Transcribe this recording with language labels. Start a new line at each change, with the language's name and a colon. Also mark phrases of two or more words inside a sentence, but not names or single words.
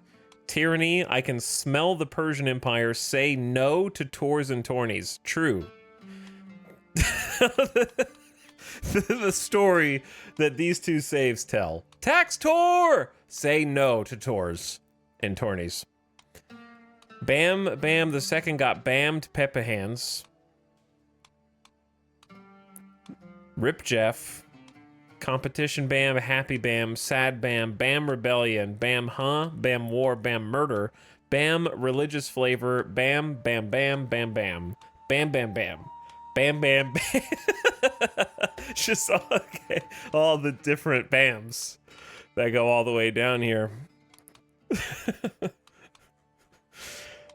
English: Tyranny. I can smell the Persian Empire say no to Tours and tourneys. True. The story that these two saves tell. Tax Tor! Say no to tours and tourneys. Bam Bam the second got bammed Peppa hands. Rip Jeff. Competition Bam, Happy Bam, Sad Bam, Bam Rebellion, Bam Huh, Bam War, Bam Murder, Bam Religious Flavor, Bam Bam Bam Bam Bam, Bam Bam Bam. Bam, bam, bam. Just okay, all the different bams that go all the way down here.